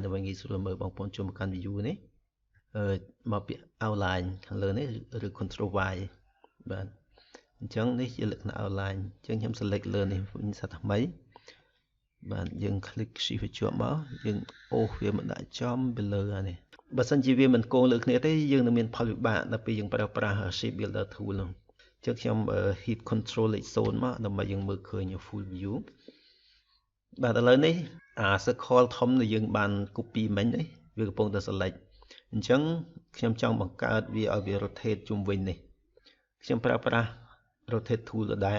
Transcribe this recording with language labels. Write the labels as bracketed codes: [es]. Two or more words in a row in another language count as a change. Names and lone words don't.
[km] ដើម្បីងាយស្រួលមើលបងប្អូនចូលមកកាន់ view នេះមកពាក្យ outline ខាងលើនេះឬ [en] control Y [km] បាទអញ្ចឹងនេះជាលក្ខណៈ outline អញ្ចឹងខ្ញុំ select លើនេះវិញសាថ្មីបាទយើង [en] click shift [km] វាជាប់មកយើងអូសវាមកដាក់ចំពីលើអានេះបើ សិនជាវាមិនគងលើគ្នាទេយើងនឹងមានផលវិបាកដល់ពេលយើងប្រើប្រាស់ [en] shape builder tool [km] នោះចឹងខ្ញុំ [en] hit control [km] លេខ0មកដើម្បីយើងមើលឃើញ [en] full view [km] បាទឥឡូវនេះអា circle ធំ ដែលយើងបាន copy មិញនេះវាកំពុងតែ select អញ្ចឹងខ្ញុំចង់បង្កើតវាឲ្យវា rotate ជុំវិញនេះខ្ញុំប្រើប្រាស់ [en] rotate tool [km] ដដែល